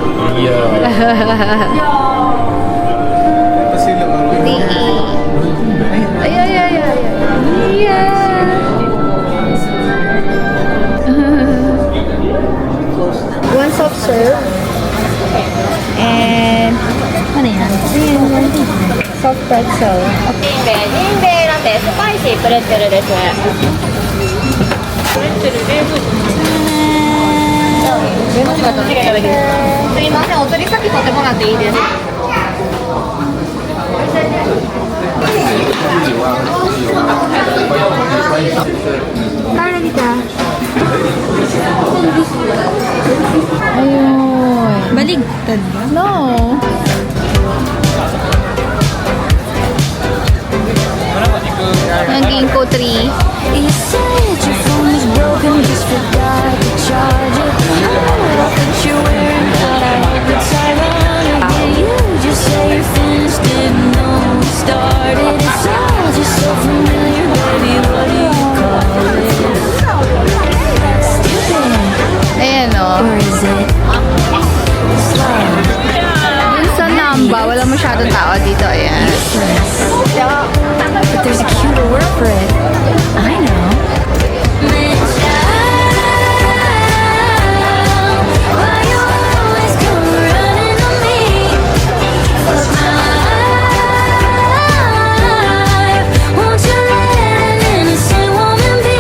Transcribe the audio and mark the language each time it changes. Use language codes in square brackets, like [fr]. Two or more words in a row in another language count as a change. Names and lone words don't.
[en] Ay, ay, ay, ay. Yeah. One soft serve. And [tl] ano yan? [en] Soft pretzel. Okay. [ja] てスパイシープレッツェルです。すいません、お釣り先取ってもらっていいですか？ [tl] Ayun. Baligtad ba? [en] No. [tl] Ang Ginkgo tree. [en] You said your phone was broken, just forgot to charge it. I that you're wearing, but I hope it's ironic. You just say you finished, didn't know we started. It's all just so familiar, baby. What do you call it? Stupid, [tl] Ayan o. [en] or is it slow? [tl] Dun sa Namba, wala masyadong tao dito. Ayan. [en] But there's a cuter word for it. I know. Why you always come running on me? Won't you let an innocent woman be?